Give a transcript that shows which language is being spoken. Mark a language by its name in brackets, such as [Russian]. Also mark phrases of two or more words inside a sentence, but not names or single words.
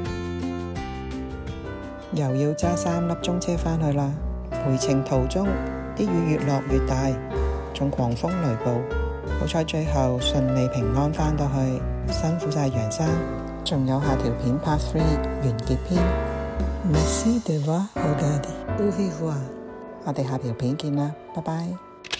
[Cantonese] 又要揸3粒鐘車返去啦，回程途中啲雨越落越大，仲狂風雷暴，好彩最後順利平安返到去，辛苦晒楊生。仲有下條片 Part 3完結篇。 [French] Merci de voir regarder。 Au revoir， [Cantonese] 我哋下條片見啦，拜拜。